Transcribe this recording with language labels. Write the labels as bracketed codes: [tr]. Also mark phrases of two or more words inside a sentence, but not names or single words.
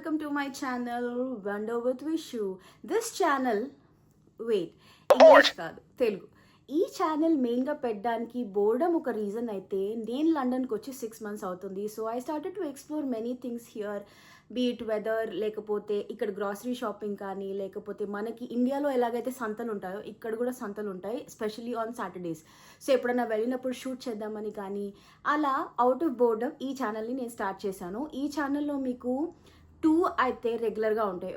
[en] my channel Wonder with Vishu. This channel, wait, [te] ఇంగ్లీష్ కాదు తెలుగు. ఈ ఛానల్ మెయిన్గా పెట్టడానికి బోర్డమ్ ఒక రీజన్ అయితే నేను లండన్కి వచ్చి 6 months అవుతుంది. [en] So I started to explore many things here, beat weather, [te] లేకపోతే ఇక్కడ [en] grocery shopping [te] కానీ, లేకపోతే మనకి ఇండియాలో ఎలాగైతే సంతలు ఉంటాయో ఇక్కడ కూడా సంతలు ఉంటాయి, [en] especially on Saturdays. [te] సో ఎప్పుడైనా వెళ్ళినప్పుడు షూట్ చేద్దామని కానీ అలా [en] out of boredom [te] ఈ ఛానల్ని నేను స్టార్ట్ చేశాను. ఈ ఛానల్లో మీకు 2 అయితే రెగ్యులర్గా ఉంటాయి.